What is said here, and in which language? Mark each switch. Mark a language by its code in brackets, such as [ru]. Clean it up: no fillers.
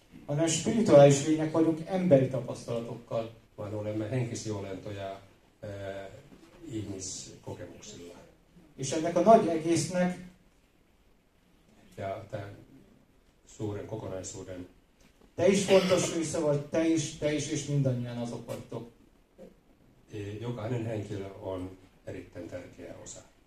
[hu] hanem spirituális lények vagyunk emberi tapasztalatokkal. [fi] vaan olemme henkisiä olentoja ihmiskokemuksilla. [hu] És ennek a nagy egésznek [fi] ja tämän suuren kokonaisuuden [hu] te is fontos része vagy, te is és mindannyian azok vagytok. [fi] Jokainen henkilö on erittäin tärkeä osa.